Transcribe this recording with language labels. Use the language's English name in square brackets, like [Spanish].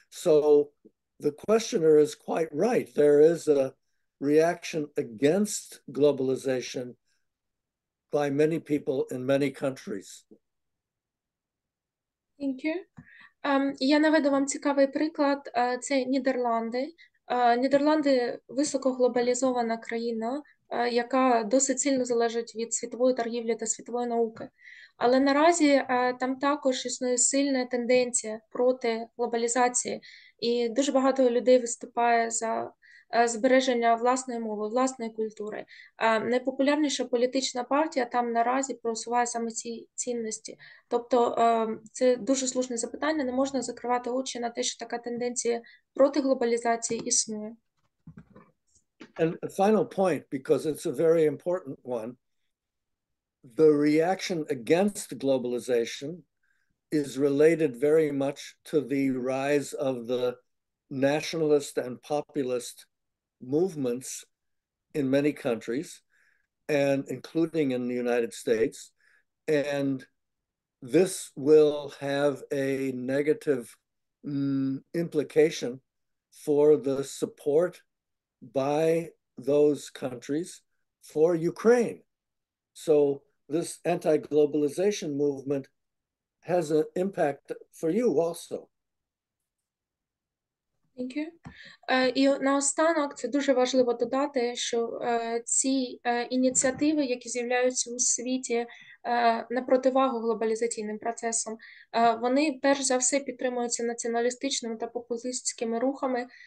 [English] So the questioner is quite right. There is a reaction against globalization by many people in many countries. Thank you. [Ukrainian] Я наведу вам цікавий приклад. Це Нідерланди. Нідерланди – високоглобалізована країна, яка досить сильно залежить від світової торгівлі та світової науки. Але наразі там також існує сильна тенденція проти глобалізації. І дуже багато людей виступає за збереження власної мови, власної культури. Найпопулярніша політична партія там наразі просуває саме ці цінності. Тобто це дуже слушне запитання, не можна закривати очі на те, що така тенденція проти глобалізації існує. [English] And a final point, because it's a very important one, the reaction against globalization is related very much to the rise of the nationalist and populist movements in many countries, and including in the United States. And this will have a negative implication for the support by those countries for Ukraine. So this anti-globalization movement has an impact for you also. Thank you. [Ukrainian] І наостанок це дуже важливо додати, що ці ініціативи, які з'являються у світі на противагу глобалізаційним процесам, вони перш за все підтримуються націоналістичними та популістськими рухами.